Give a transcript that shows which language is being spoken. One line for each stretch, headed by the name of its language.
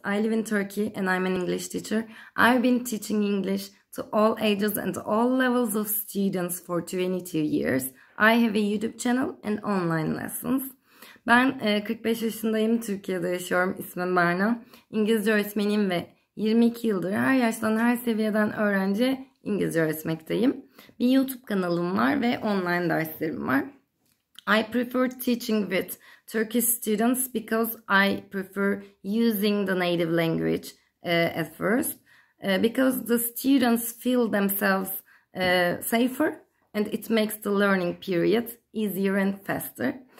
English: I live in Turkey and I'm an English teacher. I've been teaching English to all ages and all levels of students for 22 years. I have a YouTube channel and online lessons.
Turkish: Ben 45 yaşındayım. Türkiye'de yaşıyorum. İsmim Berna. İngilizce öğretmeniyim ve 22 yıldır her yaştan her seviyeden öğrenciye İngilizce öğretmekteyim. Bir YouTube kanalım var ve online derslerim var.
English: I prefer teaching with Turkish students because I prefer using the native language at first because the students feel themselves safer and it makes the learning period easier and faster.